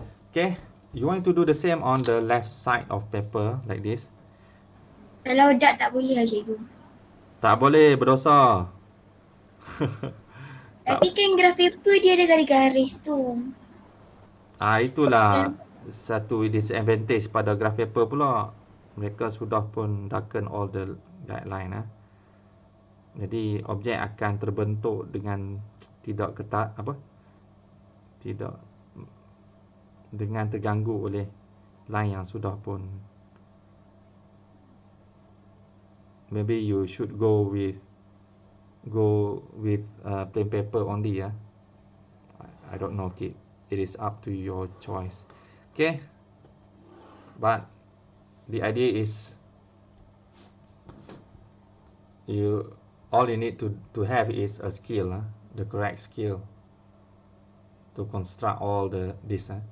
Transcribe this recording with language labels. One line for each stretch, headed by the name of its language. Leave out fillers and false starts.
English: Okay, you want to do the same on the left side of paper like this.
Malay: Kalau dot tak boleh cikgu. Tak boleh, berdosa. Tapi kan graph paper dia ada garis-garis tu. Itulah satu disadvantage pada graph paper pula. Mereka sudah pun
English: darken all the guideline.
Malay: Jadi objek akan terbentuk dengan tidak ketat, tidak dengan terganggu oleh line yang sudah pun.
English: Maybe you should go with plain paper only. I don't know, kid. It is up to your choice. Okay, but the idea is all you need to have is a skill, the correct skill to construct all this.